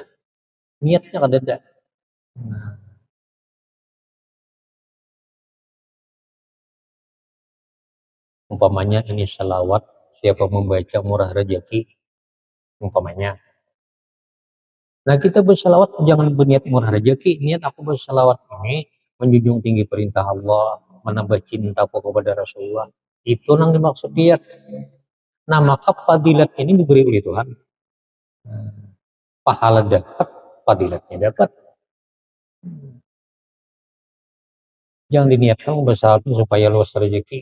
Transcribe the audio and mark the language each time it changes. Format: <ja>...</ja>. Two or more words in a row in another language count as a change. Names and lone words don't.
<bjn>Niatnya kada ada. Nah.</bjn> <id>Umpamanya ini salawat, siapa membaca murah rezeki, umpamanya. Nah, kita bersalawat jangan berniat murah rezeki, niat aku bersalawat ini menjunjung tinggi perintah Allah, menambah cinta kepada Rasulullah. Itu yang dimaksud niat. Nah, maka fadilat ini diberi oleh Tuhan. Pahala dapat, fadilatnya dapat. Jangan diniatkan bersalawat supaya luas rezeki.</id>